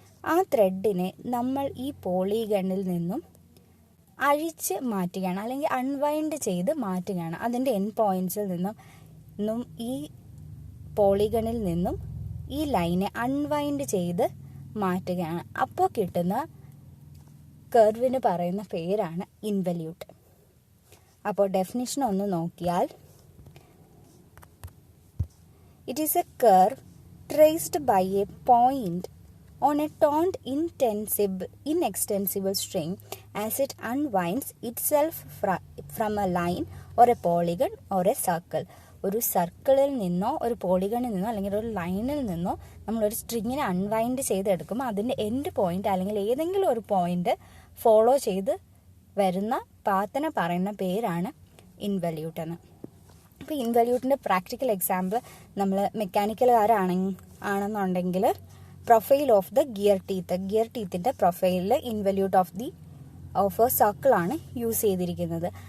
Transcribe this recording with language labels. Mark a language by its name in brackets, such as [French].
[Malayalam] ആ ത്രെഡിനെ നമ്മൾ ഈ പോളിഗണിൽ നിന്നും അഴിച്ച് മാറ്റുകയാണ് അല്ലെങ്കിൽ അൺവൈൻഡ് ചെയ്ത് മാറ്റുകയാണ്. അതിൻ്റെ എൻഡ് പോയിന്റ്സിൽ നിന്നും ഈ പോളിഗണിൽ നിന്നും ഈ ലൈനെ അൺവൈൻഡ് ചെയ്ത് മാറ്റുകയാണ്. അപ്പോൾ കിട്ടുന്ന കർവിന് പറയുന്ന പേരാണ് ഇൻവല്യൂട്ട്. അപ്പോൾ ഡെഫിനിഷൻ ഒന്ന് നോക്കിയാൽ, [English] It is a curve traced by a point on a taut inextensible string as it unwinds itself from a line or a polygon or a circle. [Malayalam] ഒരു സർക്കിളിൽ നിന്നോ ഒരു പോളിഗണിൽ നിന്നോ അല്ലെങ്കിൽ ഒരു ലൈനിൽ നിന്നോ നമ്മളൊരു സ്ട്രിങ്ങിനെ അൺവൈൻഡ് ചെയ്തെടുക്കുമ്പോൾ അതിൻ്റെ എൻഡ് പോയിന്റ് അല്ലെങ്കിൽ ഏതെങ്കിലും ഒരു പോയിന്റ് ഫോളോ ചെയ്ത് വരുന്ന പാത്തിനെ പറയുന്ന പേരാണ് ഇൻവല്യൂട്ട് എന്ന്. അപ്പോൾ ഇൻവല്യൂട്ടിൻ്റെ പ്രാക്ടിക്കൽ എക്സാമ്പിൾ നമ്മൾ മെക്കാനിക്കലുകാരാണെന്നുണ്ടെങ്കിൽ പ്രൊഫൈൽ ഓഫ് ദ ഗിയർ ടീത്തിൻ്റെ പ്രൊഫൈലിൽ ഇൻവല്യൂട്ട് ഓഫ് എ സർക്കിൾ ആണ് യൂസ് ചെയ്തിരിക്കുന്നത്.